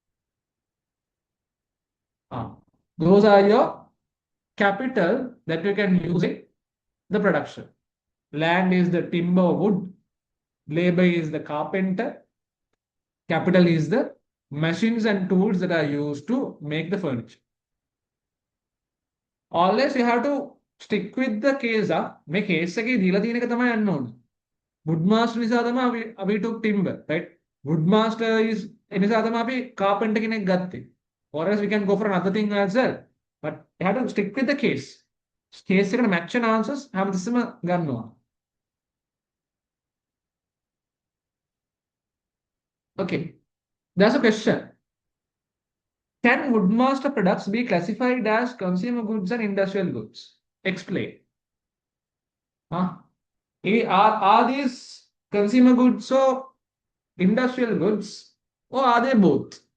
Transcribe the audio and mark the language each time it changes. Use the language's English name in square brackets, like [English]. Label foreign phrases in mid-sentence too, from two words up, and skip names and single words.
[English] Those are your capital that you can use in the production. Land is the timber wood, labor is the carpenter, capital is the machines and tools that are used to make the furniture. Always you have to stick with the case. [Sinhala] මේ case එකේ දීලා තියෙන එක තමයි යන්න ඕනේ. Woodmaster නිසා තමයි අපි [English] took timber, right? [Sinhala] Woodmaster is නිසා තමයි අපි carpenter කෙනෙක් ගත්තේ. [English] Or else we can go for another thing as well. But you have to stick with the case. [Sinhala] Case එකට match වෙන answers හැමතිස්සෙම ගන්නවා. [English] Okay. There's a question. Can Woodmaster products be classified as consumer goods and industrial goods? Explain. Are these consumer goods or industrial goods, or are they both?